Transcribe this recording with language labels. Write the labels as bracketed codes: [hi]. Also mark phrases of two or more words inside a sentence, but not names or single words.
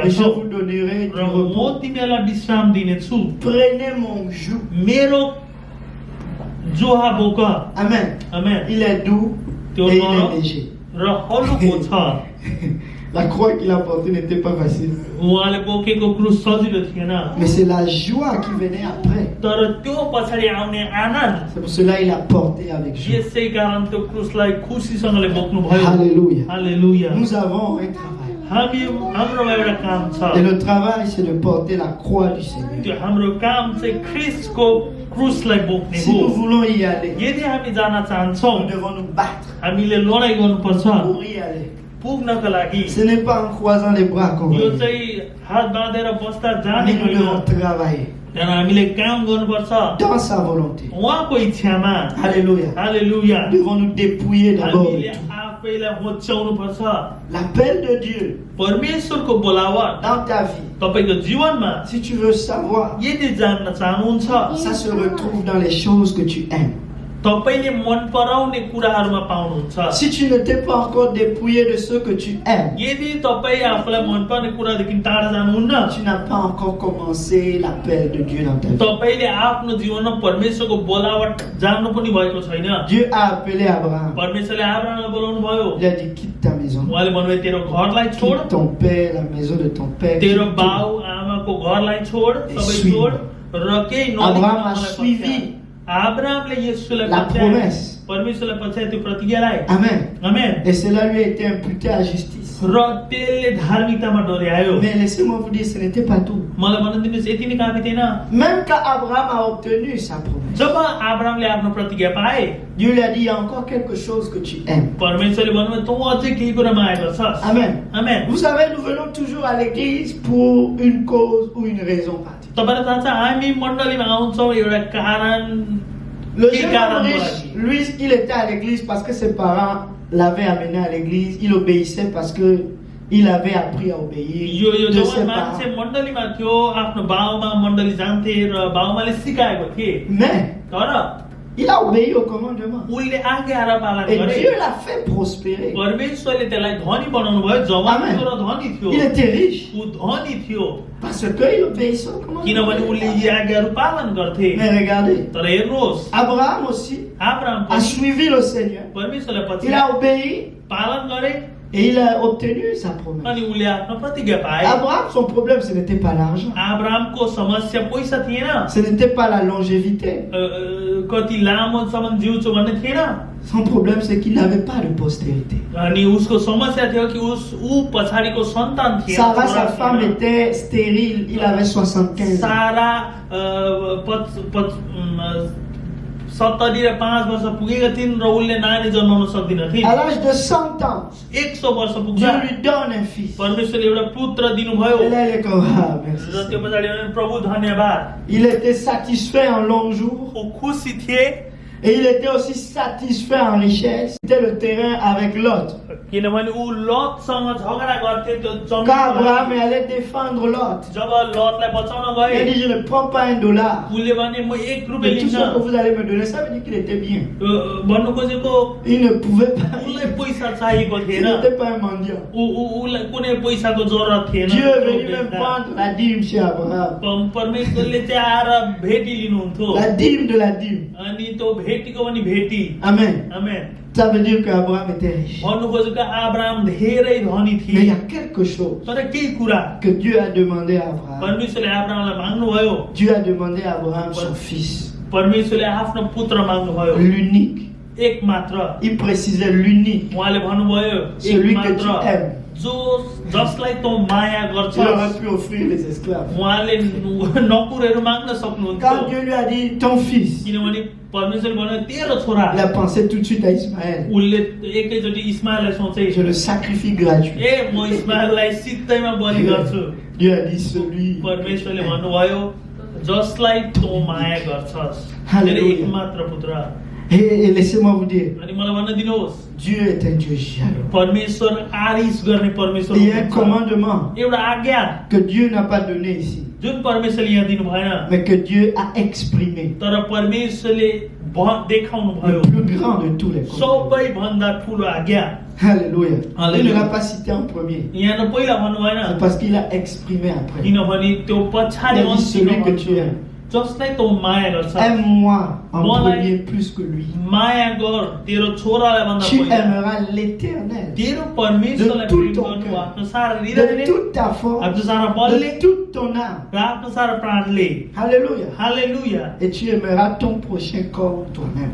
[fr] Et je [ne] छौ [fr] vous donnerai du [ne] र म [fr] repos. [ne] तिमीहरूलाई विश्राम दिनेछु [fr] Prenez mon joug. [ne] मेरो जोहा बोक [fr] Amen. [ne] आमेन [fr] Il est doux [ne] त्यो [fr] et il [ne] नरम [fr] est léger. [ne] र हलुको छ [fr] La croix qu'il a portée n'était pas facile. [ne] उहाँले बोकेको क्रुस सजिलो थिएन, [fr] Mais c'est la joie qui venait après. [ne] तर त्यो पछाडि आउने आनन्द, [fr] C'est pour cela qu'il a porté avec joie. [ne] यसै कारण त्यो क्रुसलाई खुसीसँगले बोक्नु भयो। [fr] Alléluia. [ne] हालेलुया। [fr] Nous avons un travail. [ne] हाम्रोमा एउटा काम छ, [fr] Et le travail, c'est de porter la croix du Seigneur. [ne] त्यो हाम्रो काम चाहिँ ख्रिस्टको क्रुसलाई बोक्ने [fr] Si [ne] हो। [fr] nous voulons y aller, [ne] यदि हामी जान चाहन्छौँ, [fr] nous devons nous battre [ne] हामीले लडाइँ गर्नुपर्छ [fr] pour y aller. [ne] पुग्नका लागि। [fr] Ce n'est pas en croisant les bras qu'on va y [ne] यो [fr] aller. [ne] चाहिँ हात बाँधेर बस्दा जाने [fr] Mais nous devons [ne] होइन, [fr] travailler [ne] तर हामीले काम गर्नुपर्छ [fr] dans sa volonté. [ne] उहाँको इच्छामा। [fr] Alléluia. [ne] हालेलुया। [fr] Nous devons nous dépouiller d'abord de [ne] हामीले [fr] tout. [ne] आफैलाई होच्याउनु पर्छ। [fr] L'appel de Dieu [ne] परमेश्वरको बोलावट [fr] dans ta vie, [ne] तपाईको जीवनमा [fr] si tu veux savoir, [ne] यदि जान्न चाहनुहुन्छ, [fr] ça se retrouve dans les choses que tu aimes. [ne] तपाईले मन पराउने कुराहरूमा पाउनुहुन्छ। [fr] Si tu ne t'es pas encore dépouillé de ce que tu aimes, [ne] यदि तपाई आफूलाई मन पर्ने कुरादेखि टाढा जानुहुन्न, [fr] tu n'as pas encore commencé l'appel de Dieu dans ta vie. [ne] तपाईले आफ्नो जीवनमा परमेश्वरको बोलावट जान्नु पनि भएको छैन। [fr] Dieu a appelé Abraham. [ne] परमेश्वरले अब्राहमलाई बोलाउनु भयो। [fr] Il a dit quitte ta maison, [ne] उहाँले भन्नुभयो तेरो घरलाई छोड, [fr] quitte ton père, la maison de ton père. [ne] तेरो [fr] quitte [ne] बाउ [fr] tout. [ne] आमाको घरलाई छोड, सबै छोड र केही [fr] Abraham a [ne] नलिकन [fr] suivi [ne] अब्राहमले यसुलाई [fr] la [ne] पछ्याए, [fr] promesse. [ne] परमेश्वरलाई पछ्याए त्यो प्रतिज्ञालाई। [fr] Amen. [ne] आमेन। [fr] Et cela lui a été imputé à justice. [ne] र त्यसले धार्मिकतामा डोर्यायो। [fr] Mais laissez-moi vous dire, ce n'était pas tout. [ne] मलाई भन्न दिनुहोस् यति नै काफी थिएन। [fr] Même quand Abraham a obtenu sa promesse, [ne] जब अब्राहमले आफ्नो प्रतिज्ञा पाए, [fr] Dieu lui a dit, il y a encore quelque chose que tu aimes. [ne] परमेश्वरले भन्नुभयो तँ अझै केही कुरा माया गर्छस्। [fr] Amen. [ne] आमेन। [fr] Vous savez, nous venons toujours à l'église pour une cause ou une raison particulière. [ne] तपाईलाई थाहा छ हामी मण्डलीमा आउँछौँ एउटा कारण, [fr] Le [ne] केही [fr] jeune homme [ne] कारणको [fr] riche, [ne] लागि। [fr] lui, il était à l'église parce que ses parents l'avaient amené à l'église. Il obéissait parce que il avait appris à obéir [ne] यो [fr] de [ne] जवान [fr] ses [ne] मान्छे [fr] parents. [ne] मण्डलीमा थियो, आफ्नो बाउमा मण्डली जान्थे र बाउमाले सिकाएको थिए, [fr] Mais [ne] तर [fr] il a obéi au commandement. [ne] उनले आज्ञाहरू पालन [fr] Et [ne] गरे। [fr] Dieu l'a fait prospérer. [ne] परमेश्वरले त्यसलाई धनी बनाउनु भयो। जवान [fr] Amen. [ne] थियो र धनी थियो, [fr] Il était riche [ne] ऊ धनी थियो [fr] parce qu'il obéissait au [ne] किनभने [fr] commandement. [ne] उनले यी आज्ञाहरू पालन गर्थे। [fr] Mais regardez, [ne] तर हेर्नुहोस्, [fr] Abraham aussi [ne] अब्राहम [fr] a [ne] पनि [fr] suivi le Seigneur. [ne] परमेश्वरलाई पछि [fr] Il a obéi [ne] पालन गरे [fr] et il a obtenu sa promesse. [ne] अनि उनले आफ्नो प्रतिज्ञा पाए। [fr] Abraham, son problème, ce n'était pas l'argent. [ne] अब्राहमको समस्या पैसा थिएन, [fr] Ce n'était pas la longévité. [ne] कति लामोसम्म जिउँछु भन्ने थिएन, [fr] Son problème, c'est qu'il n'avait pas de postérité. [ne] अनि उसको समस्या थियो कि ऊ पछाडिको सन्तान थिएन। [fr] Sarah, sa femme, était stérile. Il avait 75 ans. [ne] सारा 70 र 5 वर्ष पुगेका थिइन् र उसले नानी जन्माउन सक्दिन थिइन्। [fr] À l'âge de 100 ans, [ne] 100 वर्ष [fr] Dieu [ne] पुग्दा [fr] lui donne un fils. [ne] परमेश्वरले एउटा पुत्र दिनुभयो [fr] Et là, il est comme, ah, merci. [ne] र त्यो पछाडि भने प्रभु धन्यवाद। [fr] Il était satisfait en long jour. [ne] ऊ खुसी थिए [fr] Et il était aussi satisfait en richesse. C'était le terrain avec Lot. [ne] किनभने ऊ लतसँग झगडा गर्थे त्यो [fr] Quand [ne] जमिन। [fr] Abraham est allé défendre Lot, [ne] जब लतलाई बचाउन [fr] il a [ne] गए [fr] dit, je ne prends pas $1. [ne] उसले भने म 1 रुपैयाँ [fr] Mais tout ce que [ne] लिन्न। [fr] vous allez me donner, ça veut dire qu'il était bien. [ne] भन्नु खोजेको [fr] Il ne pouvait pas. [ne] उसलाई पैसा चाहिएको [fr] Il [ne] थिएन, [fr] n'était pas un mendiant. [ne] उसलाई कुनै पैसाको जरुरत थिएन। [fr] Dieu est venu même prendre la dîme chez Abraham. [ne] परमेश्वरले चाहिँ आएर भेटी लिनुहुन्थ्यो [fr] La dîme de la dîme. [ne] अनि त्यो भेटीको पनि भेटी। [fr] Amen. [ne] आमेन। [fr] Ça veut dire qu'Abraham était riche. [ne] भन्नु खोजेको अब्राहम धेरै धनी [fr] Mais il [ne] थिए, [fr] y a quelque chose [ne] तर केही कुरा [fr] que Dieu a demandé à Abraham. [ne] परमेश्वरले अब्राहमलाई माग्नुभयो। [fr] Dieu a demandé à Abraham son fils, [ne] परमेश्वरले आफ्नो पुत्र माग्नुभयो, [fr] l'unique. [ne] एक मात्र। [fr] Il précisait l'unique, [ne] उहाँले भन्नुभयो [fr] celui [ne] एक [fr] que tu [ne] मात्र, [fr] aimes. [ne] जसलाई तँ माया [fr] Il aurait [ne] गर्छस्। [fr] pu offrir les esclaves. [ne] उहाँले नकुरहरू माग्न [fr] Quand [ne] सक्नुहुन्थ्यो, [fr] Dieu lui a dit ton fils, [ne] किनभने परमेश्वरले भन्यो तेरो छोरा। [fr] il a pensé tout de suite à Ismaël. [ne] उसले एकैचोटि इस्माइललाई सोचे, [fr] Je le sacrifie gratuit. [ne] ए म इस्माइललाई सित्तैमा बलि गर्छु। [fr] Dieu a dit celui. [ne] परमेश्वरले भन्नुभयो जसलाई तँ माया गर्छस्, [fr] Alléluia. [ne] तेरो एकमात्र पुत्र। [fr] Et laissez-moi vous dire, [ne] अनि मलाई भन्न दिनुहोस्, [fr] Dieu est un Dieu jaloux. [ne] परमेश्वर आरिस गर्ने परमेश्वर [fr] Il y a un [ne] हुनुहुन्छ। [fr] commandement [ne] एउटा आज्ञा [fr] que Dieu n'a pas donné ici, [ne] जुन परमेश्वरले यहाँ दिनु भएन, [fr] mais que Dieu a exprimé. [ne] तर परमेश्वरले देखाउनु [fr] Le [ne] भयो [fr] plus grand de tous les commandements. [ne] सबैभन्दा ठुलो आज्ञा। [fr] Alléluia. Il Alléluia. ne l'a pas cité en premier. [ne] यहाँ न पहिला भन्नु भएन, [fr] C'est parce qu'il a exprimé après. [ne] किनभने त्यो पछाडि [fr] Il a dit celui que tu [ne] अन्तिम [fr] aimes. [ne] जसलाई तँ माया गर्छ [fr] Aime-moi en Moi, premier plus que lui. [ne] माया गर तेरो छोरालाई भन्दा [fr] Tu [ne] पहिला [fr] aimeras l'Éternel [ne] तेरो परमेश्वरलाई [fr] de tout [ne] प्रेम [fr] ton [ne] गर्नु [fr] cœur, [ne] आफ्नो सारा [fr] de [ne] हृदयले [fr] toute ta force, [ne] आफ्नो सारा बलले [fr] de toute ton âme. [ne] र आफ्नो सारा प्राणले [fr] Alléluia. [ne] हालेलुया [fr] Et tu aimeras ton prochain comme toi-même.